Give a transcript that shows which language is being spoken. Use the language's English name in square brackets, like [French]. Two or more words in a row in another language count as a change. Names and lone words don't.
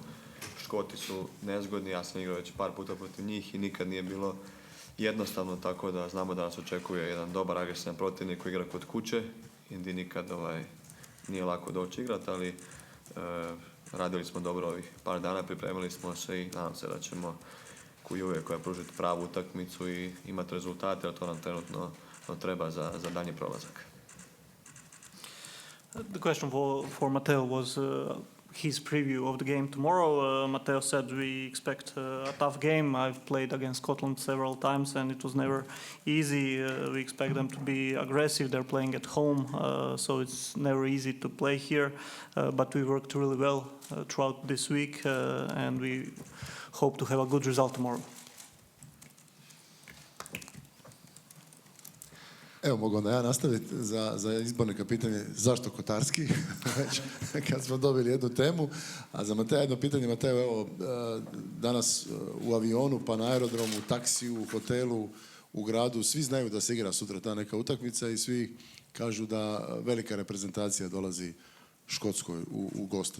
[Croatian] Škoti su nezgodni, ja sam igrao već par puta protiv njih i nikad nije bilo jednostavno, tako da znamo da nas očekuje jedan dobar agresivan protivnik koji igra kod kuće. Indi nikad nije lako doći igrat, ali radili smo dobro ovih par dana, pripremili smo se i nadam se da ćemo uvijek pružiti pravu utakmicu i imati rezultate, a to nam trenutno treba za daljnji prolazak. [English] The question for Mateo was his preview of the game tomorrow. Mateo said we expect a tough game. I've played against Scotland several times and it was never easy. We expect them to be aggressive. They're playing at home, so it's never easy to play here. But we worked really well throughout this week and we hope to have a good result tomorrow. [Croatian] Evo, mogu onda ja nastaviti za izbornika pitanje zašto Kotarski, već kad smo dobili jednu temu. A za Mateja jedno pitanje. Mateo, evo, danas u avionu, pa na aerodromu, u taksiju, u hotelu, u gradu, svi znaju da se igra sutra ta neka utakmica i svi kažu da velika reprezentacija dolazi Škotskoj u goste.